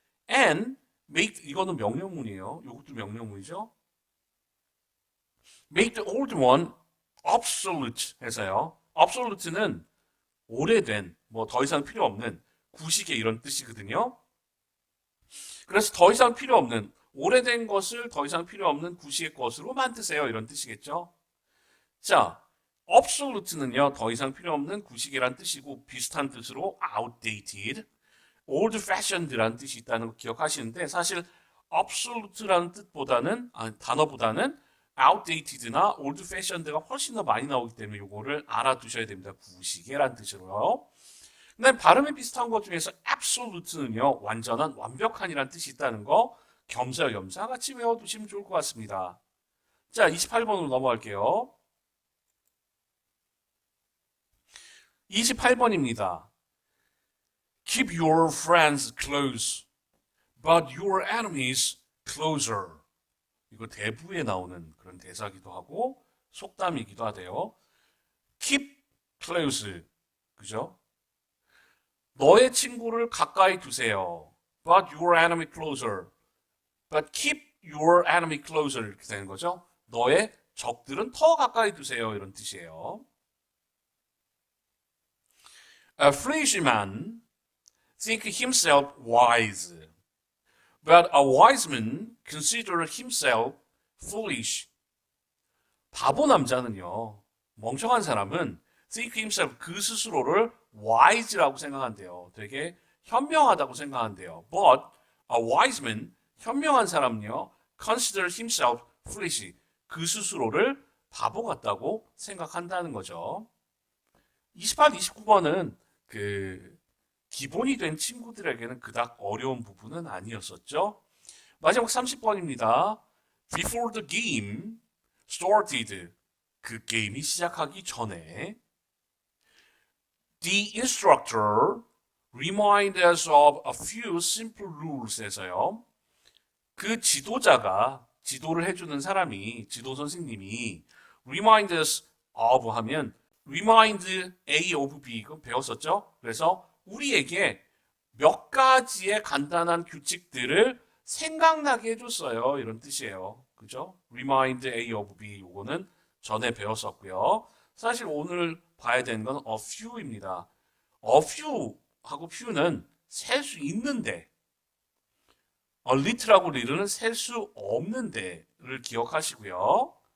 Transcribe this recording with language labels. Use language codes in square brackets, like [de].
[en] And make, [ko] 이거는 명령문이에요. 이것도 명령문이죠. [en] Make the old one obsolete [ko] 해서요. obsolete는 오래된, 뭐 더 이상 필요 없는, 구식의 이런 뜻이거든요. 그래서 더 이상 필요 없는, 오래된 것을 더 이상 필요 없는 구식의 것으로 만드세요. 이런 뜻이겠죠. 자, obsolete는요, 더 이상 필요 없는 구식이란 뜻이고 비슷한 뜻으로 outdated, old-fashioned라는 뜻이 있다는 거 기억하시는데 사실 obsolete라는 단어보다는 outdated나 old-fashioned가 훨씬 더 많이 나오기 때문에 이거를 알아두셔야 됩니다. 구시계란 뜻으로요. 근데 발음이 비슷한 것 중에서 absolute는요, 완전한, 완벽한이란 뜻이 있다는 거 겸사겸사 같이 외워두시면 좋을 것 같습니다. 자, 28번으로 넘어갈게요. 28번입니다. [en] Keep your friends close, but your enemies closer. [ko] 이거 대부에 나오는 그런 대사기도 하고 속담이기도 하대요. [en] Keep close, [ko] 그죠? 너의 친구를 가까이 두세요. [en] But your enemy closer. But keep your enemy closer [ko] 이렇게 되는 거죠. 너의 적들은 더 가까이 두세요. 이런 뜻이에요. [en] A foolish man think himself wise, but a wise man consider himself foolish. [ko] 바보 남자는요, 멍청한 사람은 [en] think himself, [ko] 그 스스로를 wise라고 생각한대요. 되게 현명하다고 생각한대요. [en] But a wise man, [ko] 현명한 사람은요, [en] consider himself foolish, [ko] 그 스스로를 바보 같다고 생각한다는 거죠. 28, 29번은 기본이 된 친구들에게는 그닥 어려운 부분은 아니었었죠. 마지막 30번입니다. [en] Before the game started, [ko] 그 게임이 시작하기 전에 [en] The instructor reminded us of a few simple rules에서요. [ko] 그 지도를 해주는 사람이, 지도 선생님이 [en] remind us of [ko] 하면 remind A of B, 그건 배웠었죠? 그래서 우리에게 몇 가지의 간단한 규칙들을 생각나게 해줬어요. 이런 뜻이에요. 그죠? remind A of B, 요거는 전에 배웠었고요. 사실 오늘 봐야 되는 건 a few입니다. a few 하고 few는 셀 수 있는데, a little하고 little는 셀 수 없는데를 기억하시고요.